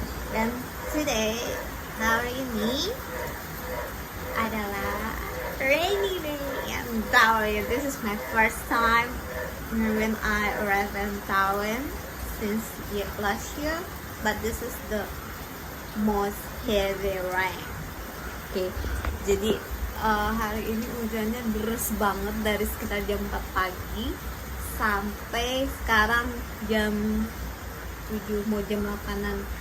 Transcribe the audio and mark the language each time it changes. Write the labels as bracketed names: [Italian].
[Indonesian] Dan today, hari ini adalah [English] rainy day in Darwin. This is my first time when I arrived in Darwin since last year, but this is the most heavy rain. [Indonesian] Oke, jadi hari ini hujannya deras banget dari sekitar jam 4 pagi sampai sekarang jam 7 mau jam 8-an.